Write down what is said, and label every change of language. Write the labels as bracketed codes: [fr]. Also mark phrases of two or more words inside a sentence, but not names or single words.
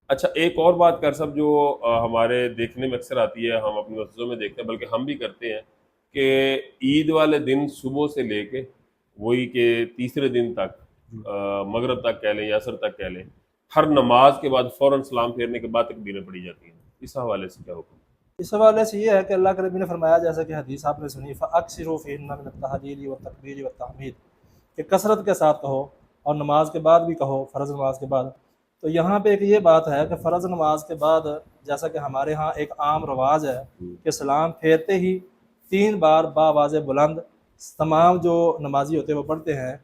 [hi] अच्छा, एक और बात कर सब जो हमारे देखने में अक्सर आती है, हम अपनी मस्जिदों में देखते हैं, बल्कि हम भी करते हैं, कि ईद वाले दिन सुबह से लेके वही के तीसरे दिन तक, मगरब तक कह लें या असर तक कह लें, हर नमाज के बाद फौरन सलाम फेरने के बाद तकबीरें पढ़ी जाती हैं। इस हवाले से क्या हुक्म? इस हवाले से ये है कि अल्लाह के नबी ने फरमाया, जैसा कि हदीस आपने सुनी, [ar] فأكثروا فيهن من التهليل و التكبير و التحميد, [hi] कि कसरत के साथ कहो और नमाज के बाद भी कहो, फ़र्ज़ नमाज के बाद। तो यहाँ पे एक ये बात है कि फ़र्ज़ नमाज के बाद, जैसा कि हमारे यहाँ एक आम रवाज है कि सलाम फेरते ही 3 बार बावाज़े बुलंद तमाम जो नमाजी होते हैं वो पढ़ते हैं।